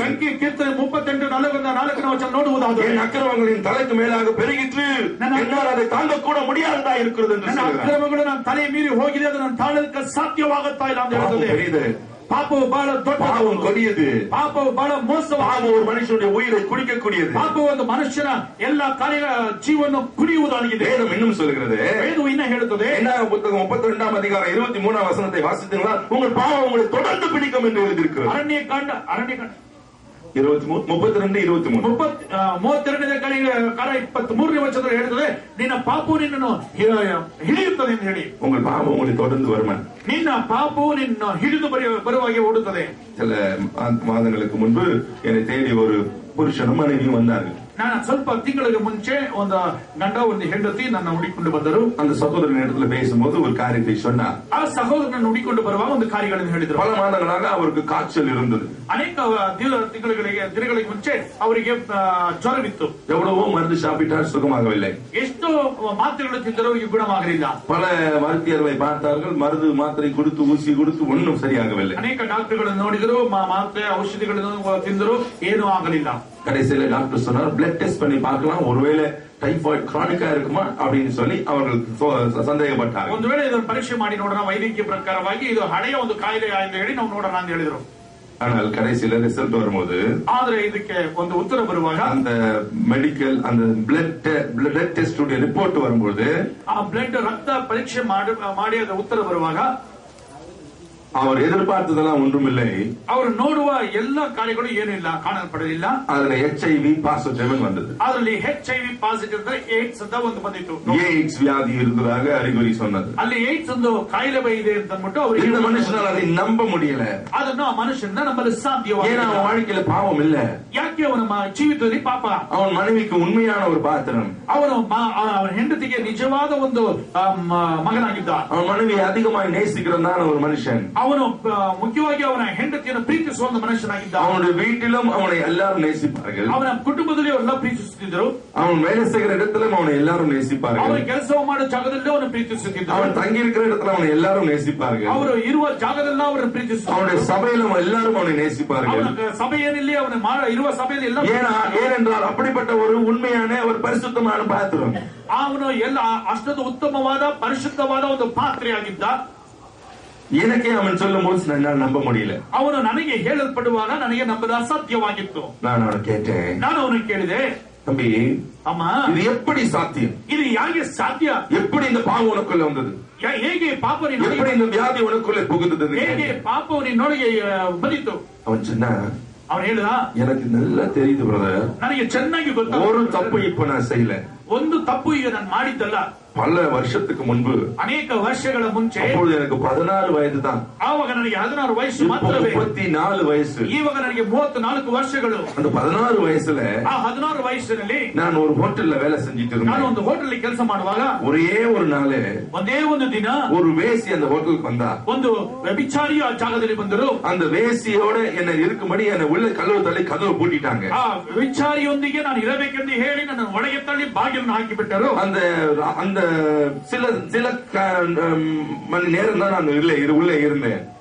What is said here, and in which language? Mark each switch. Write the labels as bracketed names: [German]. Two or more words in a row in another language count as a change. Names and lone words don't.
[Kannada] ಕೀರ್ತನೆ 38:4 ವಚನ ನೋಡುವುದಾದರೆ, [Tamil] என் அக்கிரமங்களின் தலைக்கு மேலாக பெருகிற்று, என்னால் அதை தாங்க கூட முடியாததா இருக்கிறது என்று [Kannada] ನನ್ನ [Tamil] சொல்கிறார். [Kannada] ಅಕ್ರಮಗಳು ನನ್ನ ತಲೆ ಮೀರಿ ಹೋಗಿದೆ, ಅದು ನನ್ನ ತಾಳಲಿಕ್ಕೆ ಸಾಧ್ಯವಾಗುತ್ತಾ ಇಲ್ಲ ಅಂತ ಹೇಳುತ್ತದೆ. ಪಾಪವು ಬಹಳ ದೊಡ್ಡ, [Tamil] பாவம் கொடியது, [Kannada] ಪಾಪವು ಬಹಳ ಮೋಸವಾದ, [Tamil] பாவம் ஒரு மனுஷனுடைய உயிரை குடிக்கக்கூடியது, [Kannada] ಪಾಪವು ಒಂದು ಮನುಷ್ಯನ ಎಲ್ಲ ಕಾರ್ಯಗಳ ಜೀವವನ್ನು ಕುಡಿಯುವುದಾಗಿದೆ. [Tamil] வேதம் இன்னும் சொல்கிறது, [Kannada] ವೇದವು ಇನ್ನ ಹೇಳುತ್ತದೆ, [Tamil] என்னாகும் புத்தகம் 32ஆம் அதிகாரம் 23ஆம் வசனத்தை வாசித்தீங்களா? உங்கள் பாவம் உங்களை தொடர்ந்து பிடிக்கும் என்று எழுதியிருக்கிறது. [Kannada] ಅರಣ್ಯಕಾಂಡ 32 23ನೇ ವಚನದಲ್ಲಿ ಹೇಳುತ್ತದೆ, ನಿನ್ನ ಪಾಪವು ನಿನ್ನನ್ನು ಹಿಡಿಯುತ್ತದೆ ಎಂದು ಹೇಳಿ. [Tamil] உங்கள் பாவம் உங்களை தொடர்ந்து வருமா? [Kannada] ನಿನ್ನ ಪಾಪವು ನಿನ್ನ ಹಿಡಿದು ಬರುವಾಗೆ ಓಡುತ್ತದೆ. [Tamil] சில மாதங்களுக்கு முன்பு என்னை தேடி ஒரு புருஷனும் மனைவியும் வந்தார்கள். [Kannada] ನಾನು ಸ್ವಲ್ಪ ತಿಂಗಳಿಗೆ ಮುಂಚೆ ಒಂದು ಗಂಡ ಒಂದು ಹೆಂಡತಿ ನನ್ನ ಹುಡುಕಿಕೊಂಡು ಬಂದರು. [Tamil] அந்த சகோதரன் இடத்துல பேசும்போது ஒரு காரியத்தை சொன்னார். [Kannada] ಆ ಸಹೋದರನ ಹುಡುಕಿಕೊಂಡು ಬರುವಾಗ ಒಂದು ಕಾರ್ಯಗಳನ್ನು ಹೇಳಿದರು. [Tamil] பல மாதங்களாக அவருக்கு காய்ச்சல் இருந்தது. [Kannada] ಅನೇಕ ದಿನಗಳಿಗೆ ಮುಂಚೆ ಅವರಿಗೆ ಜ್ವರವಿತ್ತು. [Tamil] எவ்வளவோ மருந்து சாப்பிட்டால் சுகமாகவில்லை. [Kannada] ಎಷ್ಟೋ ಮಾತ್ರೆಗಳು ತಿಂದರೂ ಅವರಿಗೆ ಗುಣವಾಗಲಿಲ್ಲ. [Tamil] பல மருத்துவர்களை பார்த்தார்கள், மருந்து மாத்திரை கொடுத்து ஊசி கொடுத்து ஒன்றும் சரியாகவில்லை. [Kannada] ಅನೇಕ ಡಾಕ್ಟರ್ಗಳನ್ನು ನೋಡಿದರು, ಮಾತ್ರೆ ಔಷಧಿಗಳನ್ನು ತಿಂದರು, ಏನೂ ಆಗಲಿಲ್ಲ. [Tamil] கடைசியில டாக்டர் சொன்னார், [English] blood test [Tamil] பண்ணி பார்க்கலாம், ஒருவேளை [English] typhoid chronic [Tamil] இருக்குமா அப்படின்னு சொல்லி அவர்கள் சந்தேகப்பட்டார்கள். [Kannada] ಒಂದು ವೇಳೆ ಇದನ್ನು ಪರೀಕ್ಷೆ ಮಾಡಿ ನೋಡೋಣ, ವೈದ್ಯಕೀಯ ಪ್ರಕಾರವಾಗಿ ಇದು ಹಳೆಯ ಒಂದು ಕಾಯಿಲೆ ಅಂತ ಹೇಳಿ ನಾವು ನೋಡೋಣ ಅಂತ ಹೇಳಿದ್ರು. [Tamil] ஆனால் கடைசியில ரிசல்ட் வரும்போது, [Kannada] ಆದ್ರೆ ಇದಕ್ಕೆ ಒಂದು ಉತ್ತರ ಬರುವಾಗ, [Tamil] அந்த மெடிக்கல் அந்த [English] blood test [Tamil] உடைய ரிப்போர்ட் வரும்போது, [Kannada] ಆ ಬ್ಲಡ್ ರಕ್ತ ಪರೀಕ್ಷೆ ಮಾಡಿ ಅದರ ಉತ್ತರ ಬರುವಾಗ [Tamil] அவர் எதிர்பார்த்ததெல்லாம் ஒன்றுமில்லை. [Kannada] ಅವರು ನೋಡುವ ಎಲ್ಲ ಕಾರ್ಯಗಳು ಏನಿಲ್ಲ, ಕಾಣಲ್ಪಡಲಿಲ್ಲ. [Tamil] அதுல [English] HIV positive [Tamil] வந்தது. [Kannada] ಅದರಲ್ಲಿ [English] HIV positive [Kannada] ಅಂದ್ರೆ ಏಡ್ಸ್ ಅಂತ ಒಂದು ಬಂದಿತ್ತು. [Tamil] ஏட்ஸ் வியாதி இருந்ததாக அறிகுறಿ சொன்னது. [Kannada] ಅಲ್ಲಿ ಏಡ್ಸ್ ಒಂದು ಕಾಯಿಲೆ ಇದೆ ಅಂತ ಅಂದ್ಬಿಟ್ಟು ಅವರು, [Tamil] இந்த மனுஷனால் அதை நம்ப முடியல. [Kannada] ಅದನ್ನು ಆ ಮನುಷ್ಯನ ನಂಬಲು ಸಾಧ್ಯವಾಗಿಲ್ಲ. [Tamil] ஏன்னா அவன் வாழ்க்கையில பாவம் இல்ல. [Kannada] ಯಾಕೆ ಅವನ ಜೀವಿತದಲ್ಲಿ ಪಾಪ? [Tamil] அவன் மனைவிக்கு உண்மையான ஒரு பாத்திரம். [Kannada] ಅವನ ಹೆಂಡತಿಗೆ ನಿಜವಾದ ಒಂದು ಮಗನಾಗಿದ್ದ. [Tamil] அவன் மனைவியை அதிகமாய் நேசிக்கிறதான ஒரு மனுஷன். [Kannada] ಅವನು ಮುಖ್ಯವಾಗಿ ಅವನ ಹೆಂಡತಿಯನ್ನು ಪ್ರೀತಿಸುವ ಒಂದು ಮನುಷ್ಯನಾಗಿದ್ದ. [Tamil] அவனுடைய வீட்டிலும் அவனை எல்லாரும் நேசிப்பார்கள். [Kannada] ಅವನ ಕುಟುಂಬದಲ್ಲಿ ಅವರೆಲ್ಲ ಪ್ರೀತಿಸುತ್ತಿದ್ದರು. [Tamil] அவன் வேலை செய்கிற இடத்திலும் அவனை எல்லாரும் நேசிப்பார்கள். [Kannada] ಅವನು ಕೆಲಸ ಮಾಡೋ ಜಾಗದಲ್ಲಿ ಅವನು ಪ್ರೀತಿಸುತ್ತಿದ್ದರು. [Tamil] அவன் தங்கி இருக்கிற இடத்துல அவனை எல்லாரும் நேசிப்பார்கள். [Kannada] ಅವರು ಇರುವ ಜಾಗದಲ್ಲಿ ಅವರನ್ನು ಪ್ರೀತಿಸುತ್ತಾರೆ. [Tamil] அவனுடைய சபையிலும் எல்லாரும் அவனை நேசிப்பார்கள். [Kannada] ಸಭೆ ಏನಿಲ್ಲ, ಅವನ ಇರುವ ಸಭೆಯಲ್ಲಿ ಎಲ್ಲ. [Tamil] ஏனென்றால் அப்படிப்பட்ட ஒரு உண்மையான ஒரு பரிசுத்தமான பாத்திரம். [Kannada] ಅವನು ಎಲ್ಲ ಅಷ್ಟೊಂದು ಉತ್ತಮವಾದ ಪರಿಶುದ್ಧವಾದ ಒಂದು ಪಾತ್ರೆಯಾಗಿದ್ದ. [Tamil] எனக்கே அவன் சொல்லும் போது என்னால் நம்ப முடியல. [Kannada] ಅವನು ನನಗೆ ಹೇಳಲ್ಪಡುವಾಗ ನನಗೆ ನಂಬದ ಅಸಾಧ್ಯವಾಗಿತ್ತು. [Tamil] நான் அவனை கேட்டேன். [Kannada] ನಾನು ಅವನಿಗೆ ಕೇಳಿದೆ, [Tamil] தம்பி, [Kannada] ಅಮ್ಮ, [Tamil] இது எப்படி சாத்தியம்? [Kannada] இது ಹೇಗೆ ಸಾಧ್ಯ? [Tamil] எப்படி இந்த பாவம் உனக்குள்ள வந்தது? [Kannada] ಹೇಗೆ ಪಾಪ [Tamil] எப்படி இந்த வியாதி உனக்குள்ள புகுந்தது? [Kannada] ಹೇಗೆ ಪಾಪವು ನಿನ್ನೊಳಗೆ ಬಂದಿತ್ತು? [Tamil] அவன் சொன்னா, [Kannada] ಅವನು ಹೇಳಿದ, [Tamil] எனக்கு நல்லா தெரியுது பிரதர், [Kannada] ನನಗೆ ಚೆನ್ನಾಗಿ ಗೊತ್ತು, [Tamil] ஒரு தப்பு இப்ப நான் செய்யல. [Kannada] ಒಂದು ತಪ್ಪು ಈಗ ನಾನು ಮಾಡಿದ್ದಲ್ಲ. [Tamil] பல வருஷத்துக்கு முன்பு, [Kannada] ಅನೇಕ ವರ್ಷಗಳ ಮುಂಚೆ, [Tamil] அப்பொழுது எனக்கு 16 வயது தான். [Kannada] ಆವಾಗ ನನಗೆ 16 ವಯಸ್ಸು ಮಾತ್ರವೇ. 34 ವಯಸ್ಸು. ಇವಾಗ ನನಗೆ 34 ವರ್ಷಗಳು. [Tamil] அந்த 16 வயசுல, [Kannada] ಆ 16 ವಯಸ್ಸಿನಲ್ಲಿ [Tamil] நான் ஒரு ஹோட்டல்ல வேலை செஞ்சிட்டு இருந்தேன். [Kannada] ನಾನು ಒಂದು ಹೋಟೆಲ್ ಕೆಲಸ ಮಾಡುವಾಗ [Tamil] ஒரே ஒரு நாள் [Kannada] ಒಂದೇ ಒಂದು ದಿನ [Tamil] ஒரு வேசி அந்த ஹோட்டலுக்கு வந்தா. [Kannada] ಒಂದು ವ್ಯಭಿಚಾರಿ ಆ ಜಾಗದಲ್ಲಿ ಬಂದರು. [Tamil] அந்த வேசியோட என்ன இருக்கும்படி என்ன உள்ள கதவு தள்ளி கதவு பூட்டிட்டாங்க. [Kannada] ಆ ವ್ಯಭಿಚಾರಿಯೊಂದಿಗೆ ನಾನು ಇರಬೇಕೆಂದು ಹೇಳಿ ನನ್ನ ಒಳಗೆ ತಳ್ಳಿ ಬಾಗಿಲನ್ನು ಹಾಕಿಬಿಟ್ಟರು. [Tamil] அந்த அந்த சில மணி நேரம் தான் நான் உள்ளே இருந்தேன்.